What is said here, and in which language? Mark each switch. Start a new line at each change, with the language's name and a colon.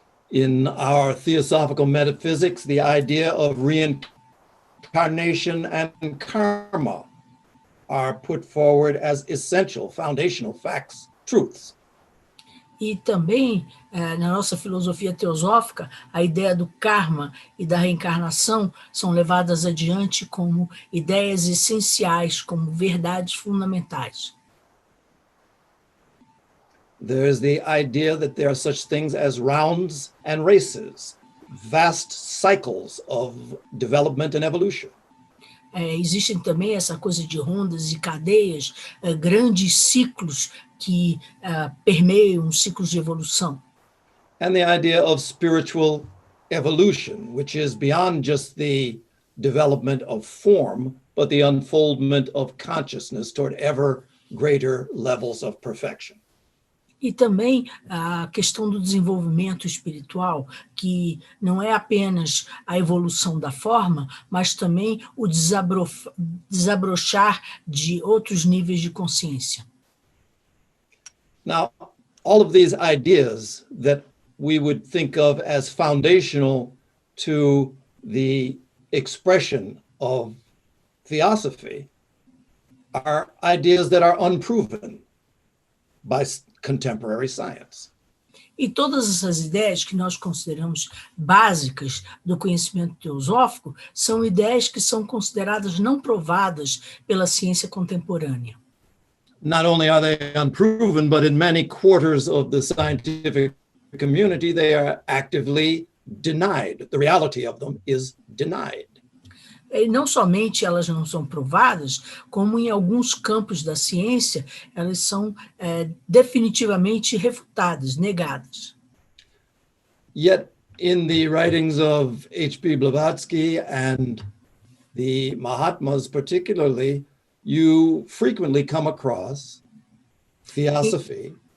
English: In our theosophical metaphysics, the idea of reincarnation and karma are put forward as essential, foundational facts, truths.
Portuguese: E também, na nossa filosofia teosófica, a ideia do karma e da reencarnação são levadas adiante como ideias essenciais, como verdades fundamentais.
English: There's the idea that there are such things as rounds and races, vast cycles of development and evolution.
Portuguese: Existem também essa coisa de rondas e cadeias, grandes ciclos que permeiam ciclos de evolução.
English: And the idea of spiritual evolution, which is beyond just the development of form, but the unfoldment of consciousness toward ever greater levels of perfection.
Portuguese: E também a questão do desenvolvimento espiritual, que não é apenas a evolução da forma, mas também o desabrochar de outros níveis de consciência.
English: Now, all of these ideas that we would think of as foundational to the expression of theosophy are ideas that are unproven by contemporary science.
Portuguese: E todas essas ideias que nós consideramos básicas do conhecimento teosófico são ideias que são consideradas não provadas pela ciência contemporânea.
English: Not only are they unproven, but in many quarters of the scientific community, they are actively denied. The reality of them is denied.
Portuguese: E não somente elas não são provadas, como em alguns campos da ciência, elas são definitivamente refutadas, negadas.
English: Yet, in the writings of H.P. Blavatsky and the Mahatmas particularly, you frequently come across theosophy.